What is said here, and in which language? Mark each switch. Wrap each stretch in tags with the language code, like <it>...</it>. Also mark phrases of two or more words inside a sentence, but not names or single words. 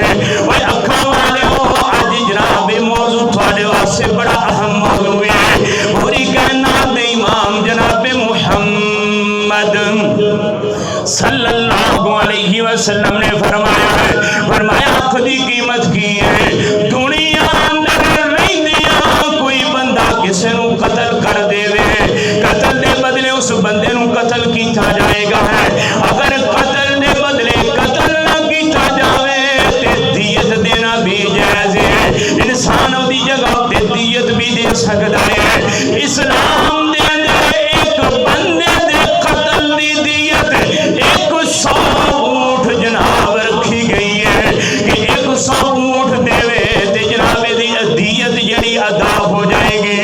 <pa>وہ اکھاں والے ہو اج جناب موضوع تھوڑے واسطے بڑا اہم موضوع ہے. پوری کائنات دے امام جناب محمد</pa> <ar>صلی اللہ علیہ وسلم</ar> <pa>نے فرمایا ہے. فرمایا اکھ دی قیمت کی ہے. دنیا اندر رہندیاں کوئی بندہ کسے نوں قتل کر دے قتل دے بدلے اس بندے نوں قتل کیتا جائے گا ہے. اگر قتل دے بدلے قتل نہ کیتا جاوے تے دیت دینا بھی جائز ہے. انسان دی جگہ تے دیت بھی دے سکدا ہے. اسلام دے اندر ایک بندے دے قتل دی دیت 100 اونٹ جناب رکھی گئی ہے کہ 100 اونٹ دے تے جناب دی دیت جڑی ادا ہو جائے گی.</pa>